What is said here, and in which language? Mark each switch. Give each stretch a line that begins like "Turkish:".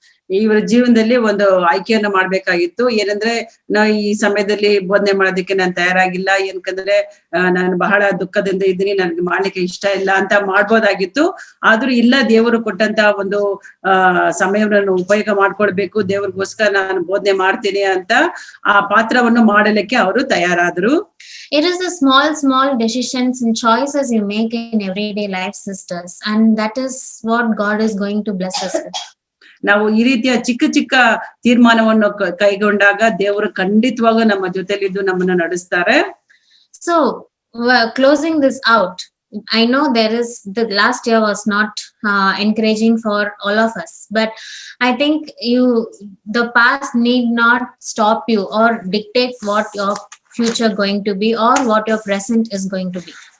Kannada: ಇವರ ಜೀವನದಲ್ಲಿ ಒಂದು ಆಯ್ಕೆಯನ್ನ ಮಾಡ್ಬೇಕಾಗಿತ್ತು. ಏನಂದ್ರೆ ಈ ಸಮಯದಲ್ಲಿ ಬೋಧನೆ ಮಾಡೋದಕ್ಕೆ ನಾನು ತಯಾರಾಗಿಲ್ಲ, ಏನಕಂದ್ರೆ ನಾನು ಬಹಳ ದುಃಖದಿಂದ ಇದ್ದೀನಿ, ನನ್ಗೆ ಮಾಡ್ಲಿಕ್ಕೆ ಇಷ್ಟ ಇಲ್ಲ ಅಂತ ಮಾಡ್ಬೋದಾಗಿತ್ತು. ಆದ್ರೂ ಇಲ್ಲ, ದೇವರು ಕೊಟ್ಟಂತ ಒಂದು ಸಮಯವನ್ನು ಉಪಯೋಗ ಮಾಡ್ಕೊಳ್ಬೇಕು, ದೇವ್ರಿಗೋಸ್ಕರ ನಾನು ಬೋಧನೆ ಮಾಡ್ತೀನಿ ಅಂತ ಆ ಪಾತ್ರವನ್ನು ಮಾಡಲಿಕ್ಕೆ ಅವರು ತಯಾರಾದ್ರು.
English: It is the small decisions and choices you make in everyday life, sisters, and that is what God is going to bless us with.
Kannada: ನಾವು ಈ ರೀತಿಯ ಚಿಕ್ಕ ಚಿಕ್ಕ ತೀರ್ಮಾನವನ್ನು ಕೈಗೊಂಡಾಗ ದೇವರು ಖಂಡಿತವಾಗೂ ನಮ್ಮ ಜೊತೆಲಿದ್ದು ನಮ್ಮನ್ನ ನಡೆಸ್ತಾರೆ.
English: So closing this out, I know the last year was not encouraging for all of us, but I think the past need not stop you or dictate what your future going to be or what your present is going to be.